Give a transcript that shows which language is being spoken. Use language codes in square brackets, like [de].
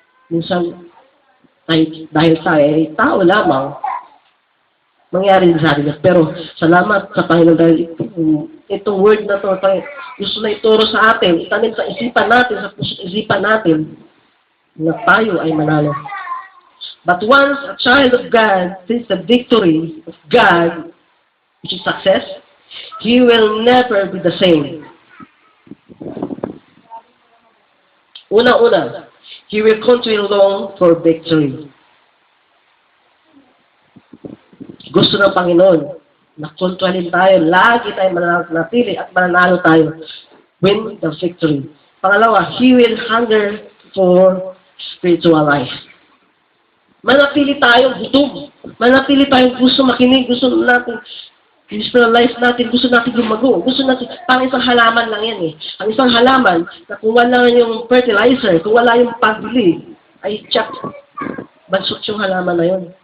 [tl] Minsan, dahil tayo ay tao lamang, mangyari din sa atin. Pero salamat sa Panginoon dahil itong word na ito, gusto na ituro sa atin, itanim sa isipan natin, sa puso't isipan natin, na tayo ay manalo. [en] But once a child of God sees the victory of God, which is success, he will never be the same. [tl] Una-una, [en] he will continue long for victory. [tl] Gusto ng Panginoon na kontrolin tayo, lagi tayo mananatili at mananalo tayo. [en] Win the victory. [tl] Pangalawa, [en] he will hunger for spiritual life. [tl] Manatili tayong gutom. Manatili tayong gusto makinig, gusto natin spiritual life natin, gusto natin lumago. Gusto natin, parang isang halaman lang yan eh. Ang isang halaman, na kung wala yung fertilizer, kung wala yung pagbili, ay tsak, bansot yung halaman na yun.